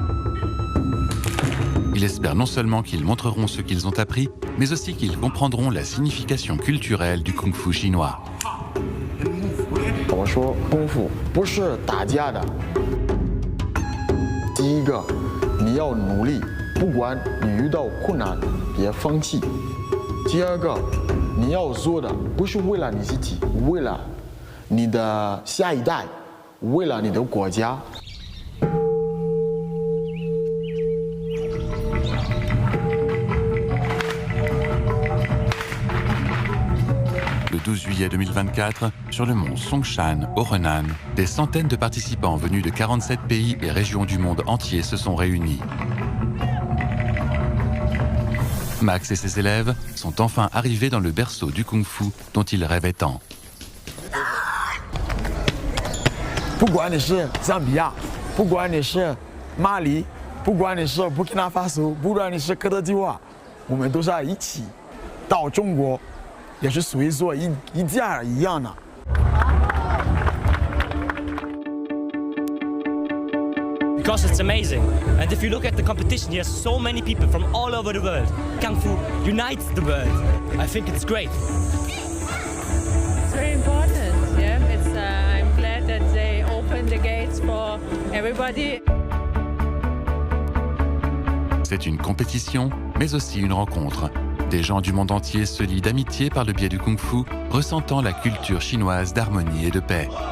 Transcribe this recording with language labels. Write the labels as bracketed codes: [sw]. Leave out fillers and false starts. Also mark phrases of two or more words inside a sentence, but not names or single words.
[fr] Il espère non seulement qu'ils montreront ce qu'ils ont appris, mais aussi qu'ils comprendront la signification culturelle du Kung Fu chinois. [zh] 我说功夫不是打架的，第一个你要努力， 不管你遇到困难，别放弃。第二个，你要做的不是为了你自己，为了你的下一代，为了你的国家。 [fr] Le 12 juillet 2024, sur le mont Songshan, au Henan, des centaines de participants venus de 47 pays et régions du monde entier se sont réunis. Max et ses élèves sont enfin arrivés dans le berceau du kung-fu dont ils rêvaient tant. [zh] 不管你是赞比亚，不管你是马里，不管你是布基纳法索，不管你是科特迪瓦，我们都是在一起到中国。也是属于说一家一样的。 [en] Because it's amazing, and if you look at the competition, there's so many people from all over the world. Kung Fu unites the world. I think it's great. It's very important. Yeah, I'm glad that they open the gates for everybody. [fr] C'est une compétition, mais aussi une rencontre. Des gens du monde entier se lient d'amitié par le biais du kung-fu, ressentant la culture chinoise d'harmonie et de paix.